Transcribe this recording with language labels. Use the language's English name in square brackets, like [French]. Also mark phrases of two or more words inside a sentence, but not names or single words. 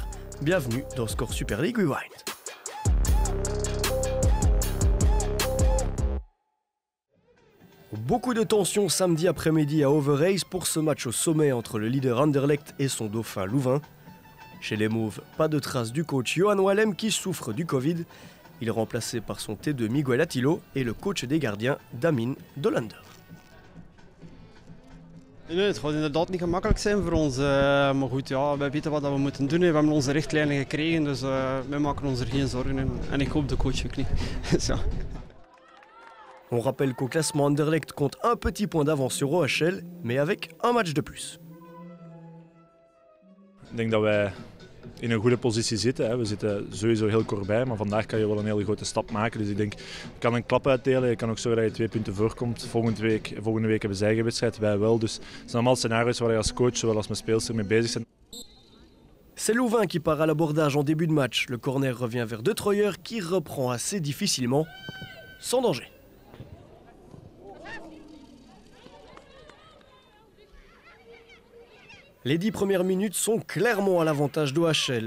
[French] Bienvenue dans Score Super League Rewind. Beaucoup de tensions samedi après-midi à Overijse pour ce match au sommet entre le leader Anderlecht et son dauphin Louvain. Chez les Mauves, pas de trace du coach Johan Wallem qui souffre du Covid. Il est remplacé par son T2 Miguel Attilo et le coach des gardiens Damien Dolander. [Dutch] Nee, het gaat inderdaad niet gemakkelijk zijn voor ons, maar goed, ja, wij weten wat we moeten doen. We hebben onze richtlijnen gekregen, dus wij maken ons er geen zorgen in. En ik hoop de coach ook niet. Ja. [French] On rappelle qu'au classement Anderlecht compte un petit point d'avance sur OHL, mais avec un match de plus. [Dutch] Ik denk dat wij in een goede positie zitten. We zitten sowieso heel kort bij, maar vandaag kan je wel een hele grote stap maken. Dus ik denk, je kan een klap uitdelen, je kan ook zorgen dat je 2 punten voorkomt. Volgende week hebben ze eigen wedstrijd, wij wel. Dus het zijn allemaal scenario's waar je als coach, zowel als met speelster mee bezig zijn. [French] C'est Louvain qui part à l'abordage en début de match. Le corner revient vers De Troyer qui reprend assez difficilement, sans danger. Les 10 premières minutes sont clairement à l'avantage d'OHL.